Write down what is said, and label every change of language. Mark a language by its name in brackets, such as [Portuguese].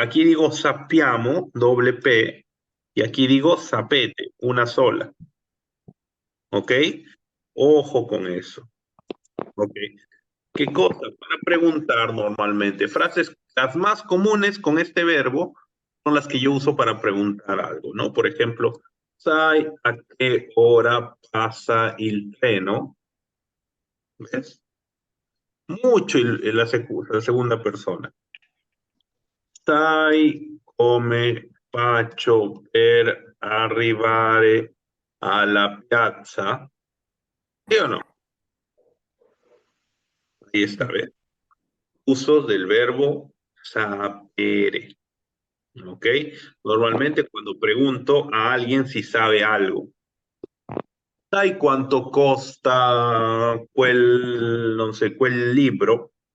[Spanish] Aquí digo sappiamo, doble P, y aquí digo sapete, una sola. ¿Ok? Ojo con eso. ¿Ok? ¿Qué cosa? Para preguntar normalmente. Frases, las más comunes con este verbo son las que yo uso para preguntar algo, ¿no? Por ejemplo, [Italian] Sai a che ora pasa il treno. [Spanish] ¿Ves? Mucho la segunda persona. [Italian] Sai come faccio per arrivare alla piazza? [Spanish] ¿Sí o no? Ahí está, ¿ves? Usos del verbo sapere. ¿Ok? Normalmente cuando pregunto a alguien si sabe algo. [Italian] Sai quanto costa non sé, quel libro?